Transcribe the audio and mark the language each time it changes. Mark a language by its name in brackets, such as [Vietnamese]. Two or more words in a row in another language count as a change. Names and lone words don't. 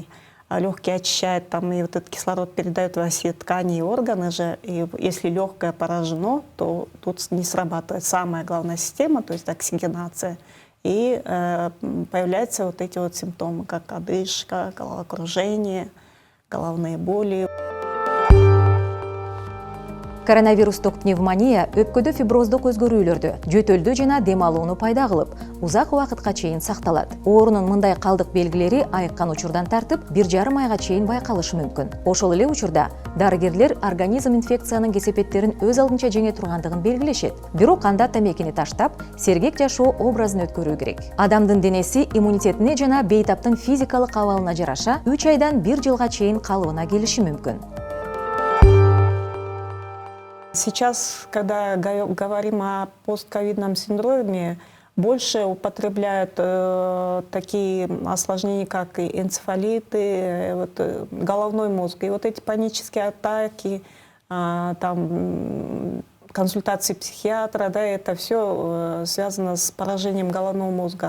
[Russian] Легкие очищают, там, и вот этот кислород передает во все ткани и органы же. И если легкое поражено, то тут не срабатывает самая главная система, то есть оксигенация. И появляются вот эти вот симптомы, как одышка, головокружение, головные боли. [Kyrgyz] Коронавирустук пневмония өпкөдө фиброздук өзгөрүүлөрдү, жөтөлдү жана дем алууну пайда кылып, узак убакытка чейин сакталат. Оорунун мындай калдык белгилери айыккан учурдан тартып 1,5 айга чейин байкалышы мүмкүн. Ошол эле учурда дарыгерлер организм инфекциянын кесепеттерин өз алдынча жеңе тургандыгын белгилешет. Бирок анда тамекини таштап, сергек жашоо образын өткөрүү керек. Адамдын денеси иммунитетине жана бейтаптын физикалык абалына жараша 3 айдан 1 жылга чейин калыбына келиши мүмкүн. [Russian] Сейчас, когда говорим о постковидном синдроме, больше употребляют такие осложнения, как и энцефалиты, головной мозг. И вот эти панические атаки, там, консультации психиатра, да, это все связано с поражением головного мозга.